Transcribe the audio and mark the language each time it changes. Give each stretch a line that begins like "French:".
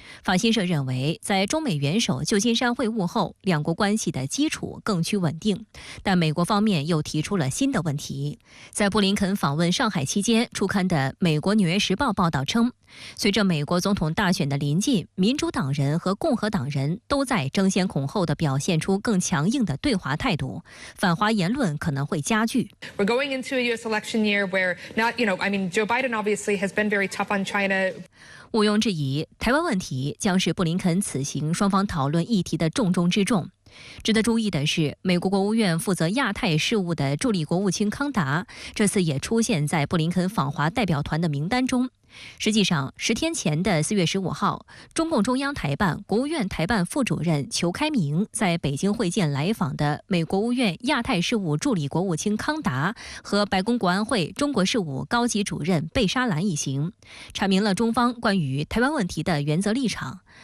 Chinese: 法新社认为，在中美元首旧金山会晤后，两国关系的基础更趋稳定，但美国方面又提出了新的问题。在布林肯访问上海期间出刊的美国《纽约时报》报道称，随着美国总统大选的临近，民主党人和共和党人都在争先恐后地表现出更强硬的对华态度，反华言论可能会加剧。
English: We're going into a U.S. election year where Joe Biden obviously has been very tough on China.
Chinese: 毋庸置疑，台湾问题将是布林肯此行双方讨论议题的重中之重。值得注意的是，美国国务院负责亚太事务的助理国务卿康达，这次也出现在布林肯访华代表团的名单中。实际上，10天前的4月15号，中共中央台办、国务院台办副主任裘开明在北京会见来访的美国务院亚太事务助理国务卿康达和白宫国安会中国事务高级主任贝沙兰一行，阐明了中方关于台湾问题的原则立场。